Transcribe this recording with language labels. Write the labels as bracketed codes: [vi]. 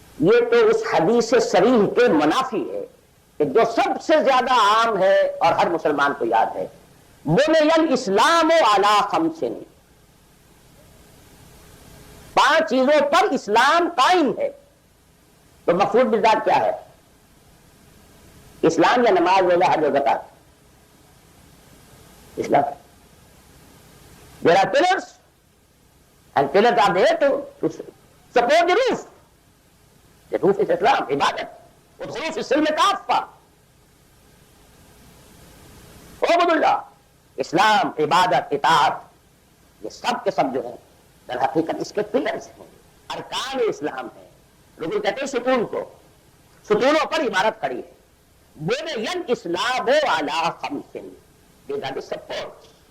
[ur] یہ تو اس حدیث صریح کے منافی ہے کہ جو سب سے زیادہ عام ہے اور ہر مسلمان کو یاد ہے، [ar] بنی الاسلام علی خمس، [ur] 5 چیزوں پر اسلام قائم ہے. تو مفروض بالذات کیا ہے؟ اسلام یا نماز روزہ حج و زکات؟ اسلام. [en] There are pillars and pillars are there to support the roof. The roof is Islam, عبادت. [ar] ادخلوا فی السلم کافہ. [ur] عبد اللہ، اسلام، عبادت، اطاعت، یہ سب کے سب جو ہیں در حقیقت اس کے پلرز ہیں، ارکان اسلام ہیں. لوگ کہتے ہیں ستون کو، ستونوں پر عمارت کھڑی ہے. [ar] بنی الاسلام علی خمس، [en] these are the supports.